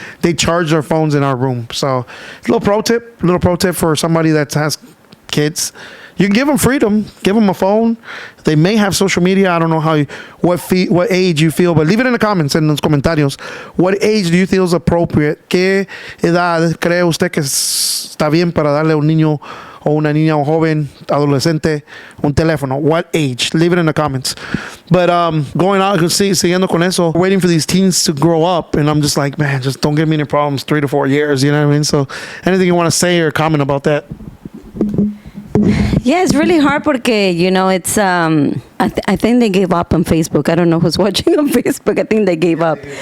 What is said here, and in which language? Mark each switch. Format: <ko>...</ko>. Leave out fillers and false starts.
<en>They charge their phones in our room. So a little pro tip for somebody that has kids. You can give them freedom, give them a phone. They may have social media. I don't know what age you feel, but leave it in the comments,</en> <es>en los comentarios.</es> <en>What age do you feel is appropriate?</en> <es>¿Qué edad cree usted que está bien para darle a un niño o una niña o joven, adolescente, un teléfono?</es> <en>What age? Leave it in the comments. But going out,</en> <es>siguiendo con eso,</es> <en>waiting for these teens to grow up, and I'm just like, man, just don't give me any problems 3 to 4 years, you know what I mean? So anything you want to say or comment about that? Yeah, it's really hard</en> <es>porque,</es> <en>it's, I think they gave up on Facebook. I don't know who's watching on Facebook. I think they gave up.</en>